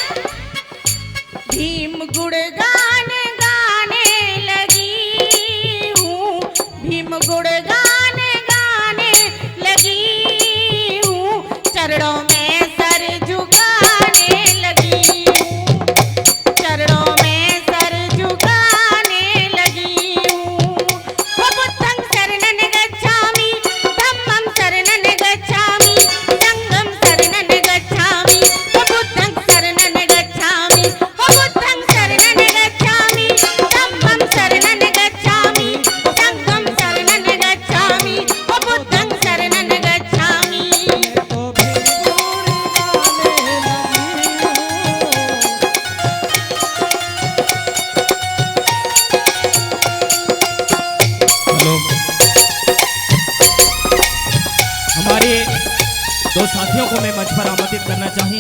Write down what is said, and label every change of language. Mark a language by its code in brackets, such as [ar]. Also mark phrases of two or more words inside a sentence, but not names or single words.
[hi] भीम गुणगान गाने लगी हूँ, भीम गुणगान गाने लगी हूँ, चरणों में सर झुकाने लगी हूँ, चरणों में सर झुकाने लगी हूँ। [pi] वो बुद्धं शरणं गच्छामि, धम्मं शरणं गच्छामि, संघं शरणं गच्छामि, वो बुद्धं शरणं गच्छामि, वो बुद्धं शरणं गच्छामि, धम्मं शरणं गच्छामि, संघं शरणं गच्छामि, वो बुद्धं शरणं गच्छामि। [hi] हेलो, हमारे दो साथियों को मैं मंच पर आमंत्रित करना चाहूंगा।